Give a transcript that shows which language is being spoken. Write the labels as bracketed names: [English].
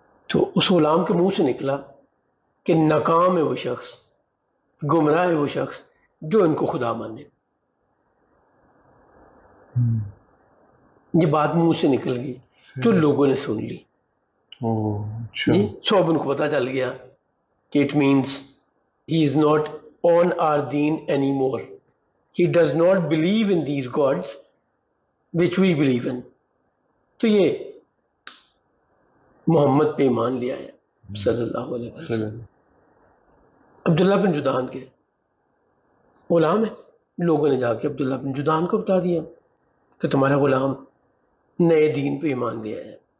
[Urdu] تو اس غلام کے منہ سے نکلا کہ ناکام ہے وہ شخص، گمراہ ہے وہ شخص جو ان کو خدا مانے. یہ بات منہ سے نکل گئی جو لوگوں نے سن لی. اچھا. سب ان کو پتہ چل گیا کہ [English] It means he is not on our دین any more. He does not believe in these gods which we believe in. [Urdu] تو یہ محمد پہ ایمان لیا ہے صلی اللہ علیہ وسلم. عبداللہ بن جدعان کے غلام ہے. لوگوں نے جا کے عبداللہ بن جدعان کو بتا دیا کہ تمہارا غلام نئے دین پہ ایمان لیا ہے.